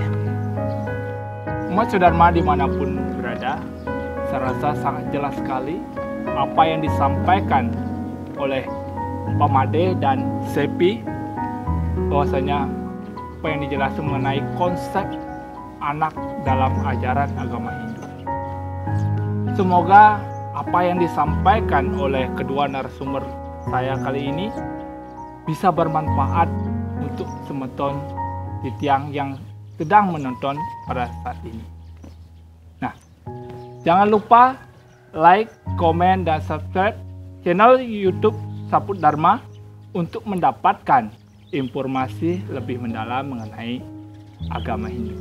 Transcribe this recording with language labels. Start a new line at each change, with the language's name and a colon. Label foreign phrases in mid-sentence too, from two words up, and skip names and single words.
Indonesian: Umat Sudharma dimanapun berada, saya rasa sangat jelas sekali apa yang disampaikan oleh Pak Made dan Sepi, bahwasanya apa yang dijelaskan mengenai konsep anak dalam ajaran agama Hindu. Semoga apa yang disampaikan oleh kedua narasumber saya kali ini bisa bermanfaat untuk
Balinese: semeton titiang
Indonesian: yang sedang menonton pada saat ini. Nah, jangan lupa like, komen, dan subscribe channel YouTube Saput Dharma untuk mendapatkan informasi lebih mendalam mengenai agama Hindu.